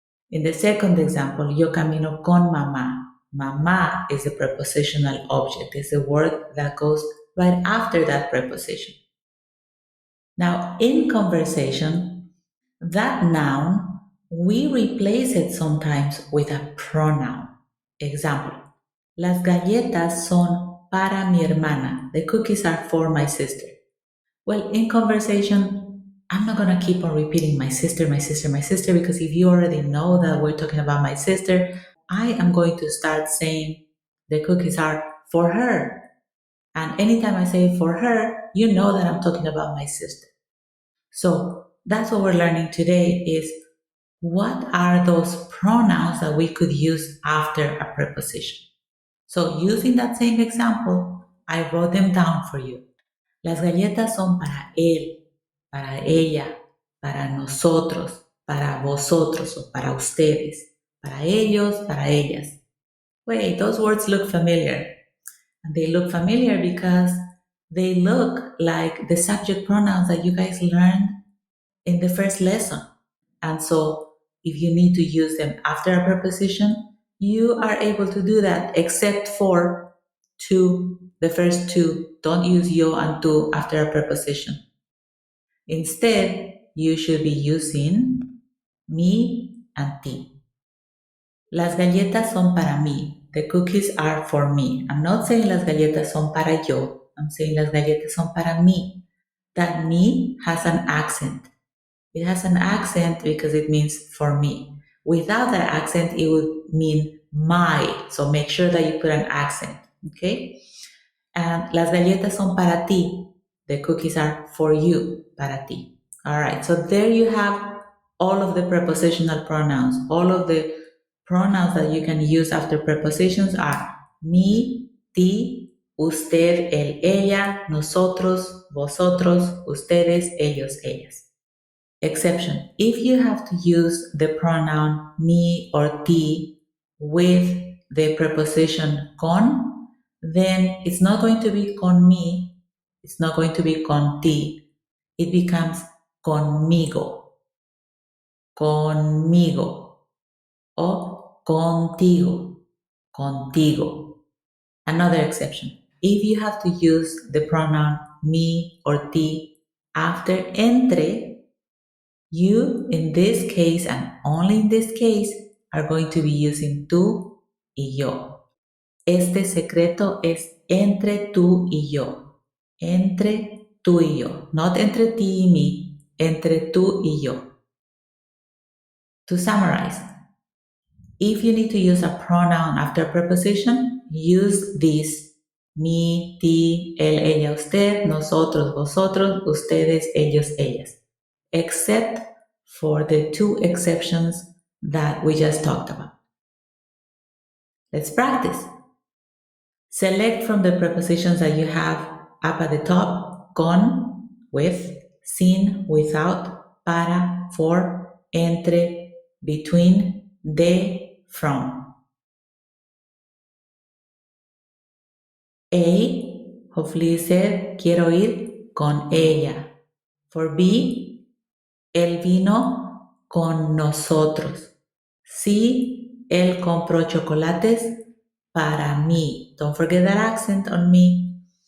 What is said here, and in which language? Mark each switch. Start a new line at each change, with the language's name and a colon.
English: In the second example,
Spanish: yo camino con mamá.
English: Mamá is a prepositional object. It's a word that goes right after that preposition. Now, in conversation, that noun, we replace it sometimes with a pronoun.
Spanish: Example, las galletas son para mi hermana.
English: The cookies are for my sister. Well, in conversation, I'm not going to keep on repeating my sister, my sister, my sister, because if you already know that we're talking about my sister, I am going to start saying the cookies are for her. And anytime I say for her, you know that I'm talking about my sister. So that's what we're learning today is what are those pronouns that we could use after a preposition. So using that same example, I wrote them down for you.
Spanish: Las galletas son para él, para ella, para nosotros, para vosotros o para ustedes, para ellos, para ellas.
English: Wait, those words look familiar. And they look familiar because they look like the subject pronouns that you guys learned in the first lesson. And so if you need to use them after a preposition, you are able to do that except for to, the first two. Don't use yo and tu after a preposition. Instead, you should be using me and ti.
Spanish: Las galletas son para mí.
English: The cookies are for me. I'm not saying
Spanish: las galletas son para yo.
English: I'm saying
Spanish: las galletas son para mí.
English: That me has an accent. It has an accent because it means for me. Without that accent, it would mean my. So make sure that you put an accent, okay?
Spanish: And las galletas son para ti.
English: The cookies are for you,
Spanish: para ti.
English: All right, so there you have all of the prepositional pronouns. All of the pronouns that you can use after prepositions are me, ti, usted, él, ella, nosotros, vosotros, ustedes, ellos, ellas. Exception. If you have to use the pronoun me or ti with the preposition con, then it's not going to be con mi, it's not going to be con ti, it becomes conmigo, conmigo, o contigo, contigo. Another exception. If you have to use the pronoun me or ti after entre, you, in this case, and only in this case, are going to be using tú y yo.
Spanish: Este secreto es entre tú y yo. Entre tú y yo. Not entre ti y mí. Entre tú y yo.
English: To summarize, if you need to use a pronoun after a preposition, use these: mi, ti, él, ella, usted, nosotros, vosotros, ustedes, ellos, ellas. Except for the two exceptions that we just talked about. Let's practice. Select from the prepositions that you have up at the top: con, with, sin, without, para, for, entre, between, de, from. A, hopefully you said,
Spanish: quiero ir con ella. For B, él vino con nosotros. C, él compró chocolates para mí.
English: Don't forget that accent on me.